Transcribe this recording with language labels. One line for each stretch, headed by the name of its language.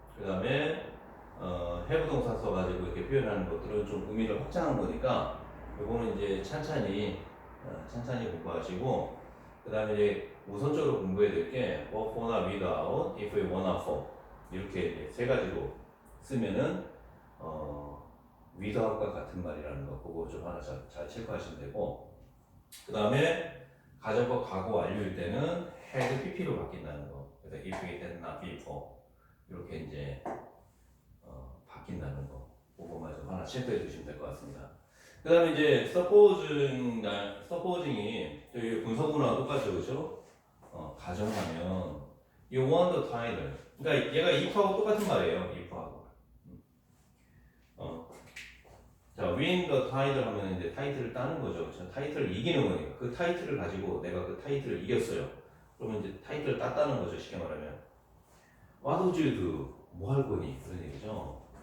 Korean: 그 다음에 have 동사 써가지고 이렇게 표현하는 것들은 좀 의미를 확장한 거니까 요거는 이제 찬찬히 공부하시고, 그 다음에 이제 우선적으로 공부해야 될 게 for나 without, if, were, for 이렇게 이제 세 가지로 쓰면은 without과 같은 말이라는 거 그거 좀 하나 잘 체크하시면 되고, 그 다음에 가정법 과거 완료일 때는 had pp로 바뀐다는 거. 그래서
English: if it had not been for
Korean: 이렇게 이제 바뀐다는 거 그거만 좀 하나 체크해 주시면 될 것 같습니다. 그 다음에 이제 supposing이 저희 분석문화와 똑같죠, 그렇죠?
English: 가정하면 you want the title.
Korean: 그러니까 얘가 if하고 똑같은 말이에요. if하고. 자, win the title 하면 이제 타이틀을 따는 거죠. 그렇죠? 타이틀을 이기는 거니까 그 타이틀을 가지고 내가 그 타이틀을 이겼어요. 그러면 이제 타이틀을 땄다는 거죠. 쉽게 말하면.
English: What would you do?
Korean: 뭐 할 거니? 그런 얘기죠.